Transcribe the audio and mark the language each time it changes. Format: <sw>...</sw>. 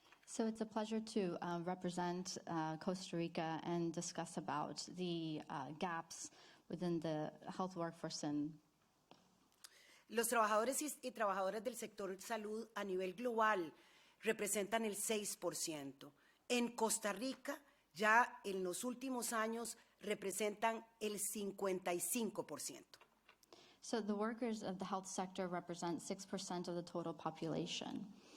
<en>So it's a pleasure to represent Costa Rica and discuss about the gaps within the health workforce.</en> <es>Los trabajadores y trabajadoras del sector salud a nivel global representan el 6%. En Costa Rica, ya en los últimos años, representan el 55%.</es> <en>So the workers of the health sector represent 6% of the total population.</en>